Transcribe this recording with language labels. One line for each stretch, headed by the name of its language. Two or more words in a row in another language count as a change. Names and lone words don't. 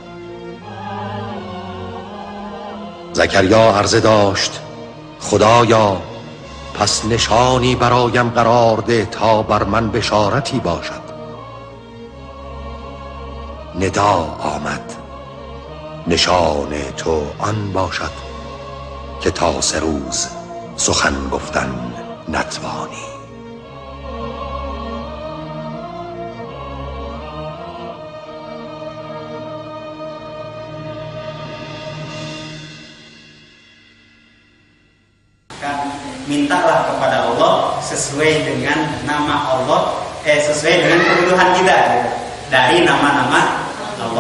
Persian: زکریا عرضه داشت خدایا، پس نشانی برایم قرار ده تا بر من بشارتی باشد. ندا آمد، نشان تو آن باشد که تا 3 روز سخن گفتن نتوانی.
Indonesian: Mintalah kepada Allah sesuai dengan nama Allah, sesuai dengan kebutuhan kita, dari nama-nama Allah.